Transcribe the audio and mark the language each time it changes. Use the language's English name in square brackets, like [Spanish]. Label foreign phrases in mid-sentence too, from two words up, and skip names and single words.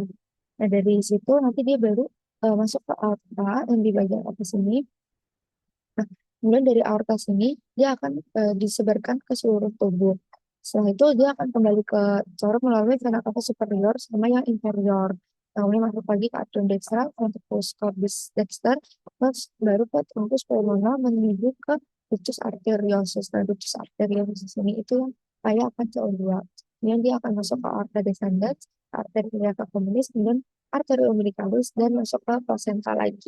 [Indonesian] Nah, dari situ nanti dia baru masuk ke aorta yang di bagian atas sini. Nah, kemudian dari aorta sini, dia akan disebarkan ke seluruh tubuh. Setelah itu, dia akan kembali ke corong melalui [Latin] vena cava superior [Indonesian] sama yang inferior. Nah, kemudian masuk lagi ke [Latin] atrium dextra, ventriculus orbis dexter, [Indonesian] terus baru ke [Latin] truncus pulmonal [Indonesian] menuju ke [Latin] ductus arteriosus. [Indonesian] Nah, [Latin] ductus arteriosus [Indonesian] ini itu yang kaya akan CO2. Kemudian dia akan masuk ke [Latin] aorta descendens, arteria cava communis, [Indonesian] kemudian [Latin] arteria umbilicalis, [Indonesian] dan masuk ke placenta lagi.